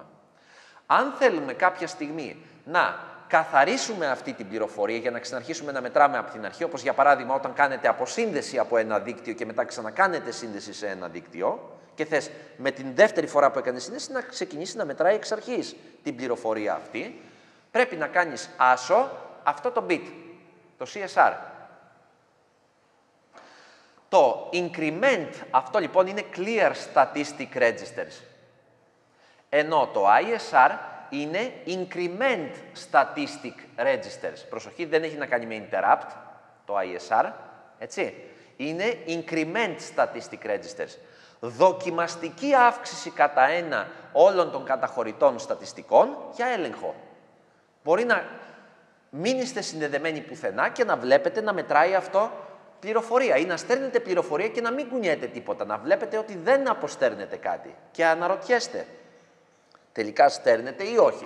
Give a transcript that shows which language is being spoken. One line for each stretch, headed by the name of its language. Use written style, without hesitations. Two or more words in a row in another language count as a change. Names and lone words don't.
Greek: Αν θέλουμε κάποια στιγμή να καθαρίσουμε αυτή την πληροφορία για να ξαναρχίσουμε να μετράμε από την αρχή, όπως για παράδειγμα όταν κάνετε αποσύνδεση από ένα δίκτυο και μετά ξανακάνετε σύνδεση σε ένα δίκτυο και θες με την δεύτερη φορά που έκανε σύνδεση να ξεκινήσει να μετράει εξ αρχής την πληροφορία αυτή, πρέπει να κάνεις άσο αυτό το bit, το CSR. Το increment, αυτό λοιπόν είναι
English: clear statistic registers.
Greek: Ενώ το ISR είναι
English: increment statistic registers.
Greek: Προσοχή, δεν έχει να κάνει με interrupt, το ISR, έτσι. Είναι
English: increment statistic registers.
Greek: Δοκιμαστική αύξηση κατά ένα όλων των καταχωρητών στατιστικών για έλεγχο. Μπορεί να μην είστε συνδεδεμένοι πουθενά και να βλέπετε να μετράει αυτό πληροφορία ή να στέλνετε πληροφορία και να μην κουνιέται τίποτα, να βλέπετε ότι δεν αποστέρνετε κάτι και αναρωτιέστε, τελικά στέρνετε ή όχι.